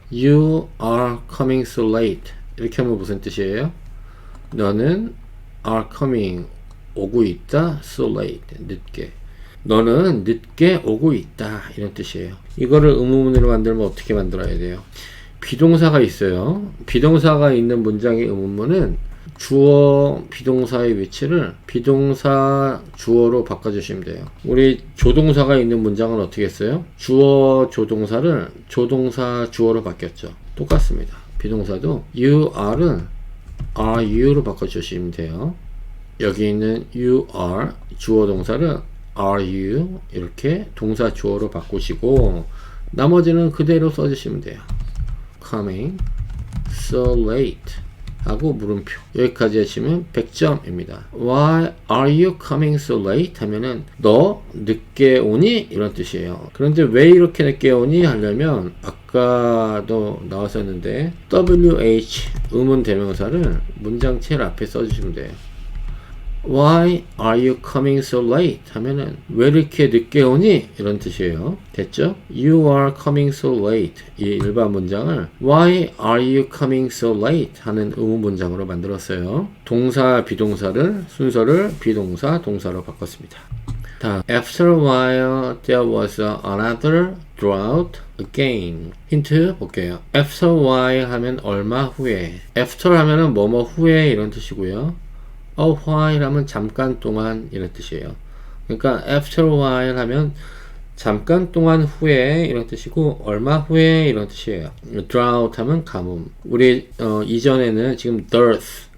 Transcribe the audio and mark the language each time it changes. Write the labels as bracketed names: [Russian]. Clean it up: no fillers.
[English] You are coming so late [Korean] 이렇게 하면 무슨 뜻이에요? 너는 are coming 오고 있다 so late 늦게. 너는 늦게 오고 있다 이런 뜻이에요. 이거를 의문문으로 만들면 어떻게 만들어야 돼요? 비동사가 있어요. 비동사가 있는 문장의 의문문은 주어 비동사의 위치를 비동사 주어로 바꿔주시면 돼요. 우리 조동사가 있는 문장은 어떻게 했어요? 주어 조동사를 조동사 주어로 바뀌었죠. 똑같습니다. 비동사도 you are은 are you로 바꿔주시면 돼요. 여기 있는 you are 주어 동사를 are you 이렇게 동사 주어로 바꾸시고 나머지는 그대로 써주시면 돼요. coming so late 하고 물음표 여기까지 하시면 100점입니다. [English] Why are you coming so late? [Korean] 하면은 너 늦게 오니? 이런 뜻이에요. 그런데 왜 이렇게 늦게 오니? 하려면 아까도 나왔었는데 WH 의문 대명사를 문장 제일 앞에 써주시면 돼요. [English] Why are you coming so late? [Korean] 하면은 왜 이렇게 늦게 오니? 이런 뜻이에요. 됐죠? [English] You are coming so late [Korean] 이 일반 문장을 [English] Why are you coming so late? [Korean] 하는 의문 문장으로 만들었어요. 동사 비동사를 순서를 비동사 동사로 바꿨습니다. 다음 [English] After a while there was another drought again. [Korean] 힌트 볼게요. After a while 하면 얼마 후에 After 하면은 뭐뭐 후에 이런 뜻이고요. A while 하면 잠깐 동안 이런 뜻이에요. 그러니까 after a while 하면 잠깐 동안 후에 이런 뜻이고 얼마 후에 이런 뜻이에요. drought 하면 가뭄. 우리 이전에는 지금 dearth